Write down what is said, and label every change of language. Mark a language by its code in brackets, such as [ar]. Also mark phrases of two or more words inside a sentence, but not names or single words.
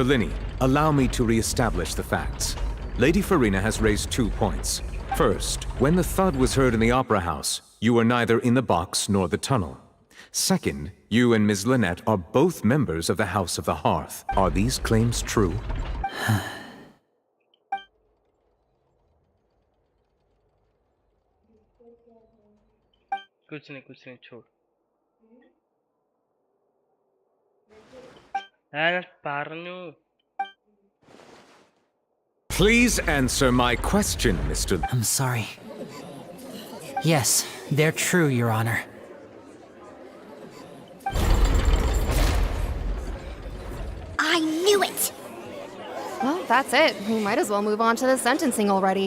[en] Linney, allow me to re-establish the facts. Lady Farina has raised 2 points. First, when the thud was heard in the Opera House, you were neither in the box nor the tunnel. Second, you and Ms. Lynette are both members of the House of the Hearth. Are these claims true? कुछ नहीं छोड़ ഞാൻ പറഞ്ഞു Please answer my question, Mr. I'm sorry. Yes, they're true, Your Honor. I knew it! Well, that's it. We might as well move on to the sentencing already.